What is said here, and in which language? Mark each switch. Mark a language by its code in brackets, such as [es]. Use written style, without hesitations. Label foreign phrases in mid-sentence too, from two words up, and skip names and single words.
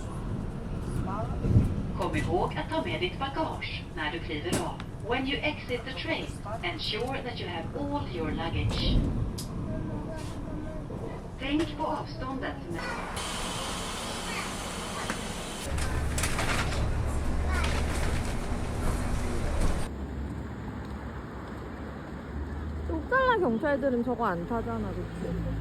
[sv] Kom ihåg att ta med ditt bagage när du kliver av. [en] When you exit the train, ensure that you have all your luggage. [sv] Tänk på avståndet. [ko] 옥살라 경찰들은 저거 안 타잖아, 그치?